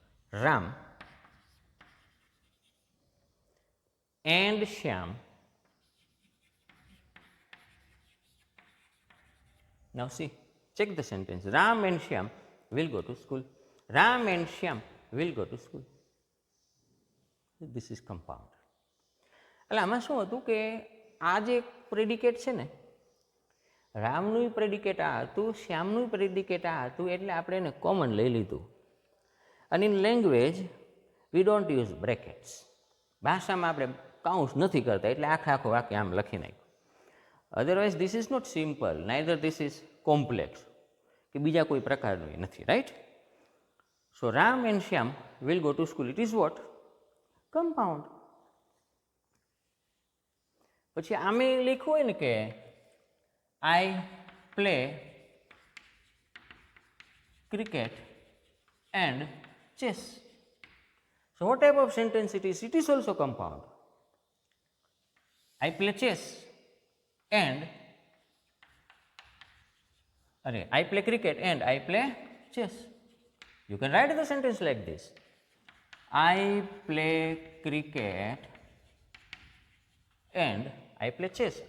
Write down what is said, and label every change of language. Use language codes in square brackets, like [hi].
[en] Ram and Shyam. Now see, check the sentence. Ram and Shyam will go to school. Ram and Shyam will go to school. This is compound. [gu] એટલે આમાં શું હતું કે આ જે predicate છે ને, રામનું પ્રેડિકેટ આ હતું, શ્યામનું પ્રેડિકેટ આ હતું, એટલે આપણે એને કોમન લઈ લીધું. અને in language we don't use brackets. ભાષામાં આપણે કાઉન્સ નથી કરતા, એટલે આખું વાક્ય આમ લખી નાખ્યું. [en] Otherwise this is not simple, neither this is complex, કે બીજા કોઈ પ્રકારનું નથી, right? So Ram and Shyam will go to school. It is what? Compound. [gu] પછી આમે લખ્યું હોય ને કે I play cricket and chess. [en] So what type of sentence it is? It is also compound. I play chess and I play cricket and I play chess. You can write the sentence like this. I play cricket and I play chess.